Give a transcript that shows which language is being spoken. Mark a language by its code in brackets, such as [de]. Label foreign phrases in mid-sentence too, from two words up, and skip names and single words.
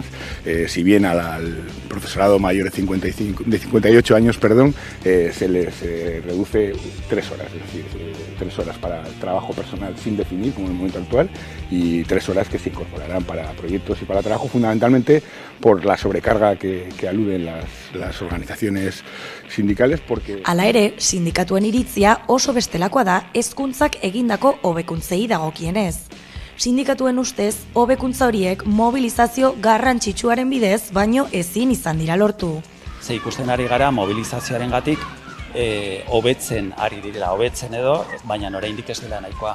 [es] Si bien al profesorado mayor de 58 años, se les reduce 3 horas, es decir, 3 horas para el trabajo personal sin definir, como en el momento actual, y 3 horas que se incorporarán para proyectos y para trabajo, fundamentalmente por la sobrecarga que aluden las organizaciones sindicales. [eu] Hala ere, sindikatuen iritzia oso bestelakoa da hezkuntzak egindako hobekuntzei dagokienez. Sindikatuen ustez, hobekuntza horiek mobilizazio garrantzitsuaren bidez, baino ezin izan dira lortu. Ze ikusten ari gara mobilizazioarengatik hobetzen ari direla, hobetzen edo, baina oraindik ez dela nahikoa.